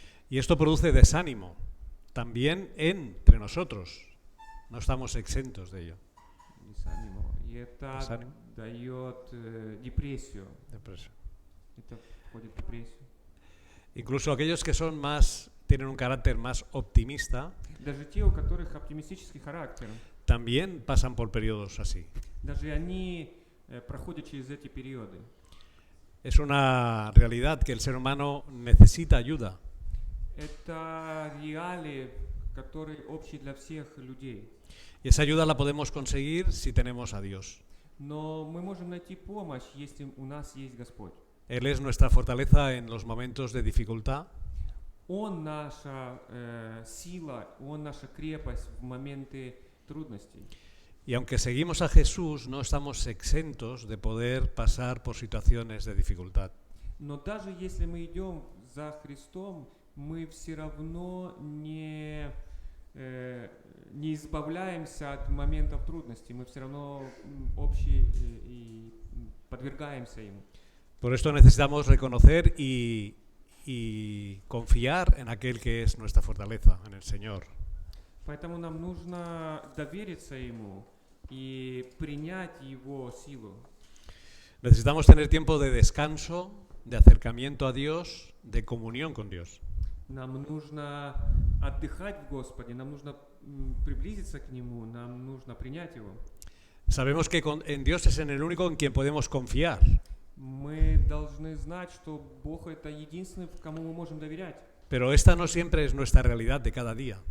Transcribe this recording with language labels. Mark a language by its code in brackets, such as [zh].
[es] Y esto produce desánimo, también entre nosotros. No estamos exentos de ello. [ru] И это [es] Desánimo. [ru] дает депрессию. [es] Depresión. [ru] Это входит в депрессию. [es] Incluso aquellos que son más, tienen un carácter más optimista, [ru] Даже те, у которых оптимистический характер, [es] también pasan por periodos así. [ru] даже они проходят через эти периоды. [es] Es una realidad que el ser humano necesita ayuda. [ru] Это реалии, которые общие для всех людей. [es] Y esa ayuda la podemos conseguir si tenemos a Dios. [ru] Но мы можем найти помощь, если у нас есть Господь. [es] Él es nuestra fortaleza en los momentos de dificultad. [ru] Он наша сила, Он наша крепость в моменты трудностей. [es] Y aunque seguimos a Jesús, no estamos exentos de poder pasar por situaciones de dificultad. [ru] Но даже если мы идем за Христом, мы все равно не избавляемся от моментов трудностей, мы все равно общие и подвергаемся им. [es] Por esto necesitamos reconocer y confiar en aquel que es nuestra fortaleza, en el Señor. [ru] Поэтому нам нужно довериться Ему и принять Его силу. [es] Necesitamos tener tiempo de descanso, de acercamiento a Dios, de comunión con Dios. [ru] Нам нужно отдыхать в Господе, нам нужно приблизиться к Нему, нам нужно принять Его. [es] Sabemos que en Dios es en el único en quien podemos confiar. [ru] Мы должны знать, что Бог это единственный, кому мы можем доверять. [es] Pero esta no siempre es nuestra realidad de cada día.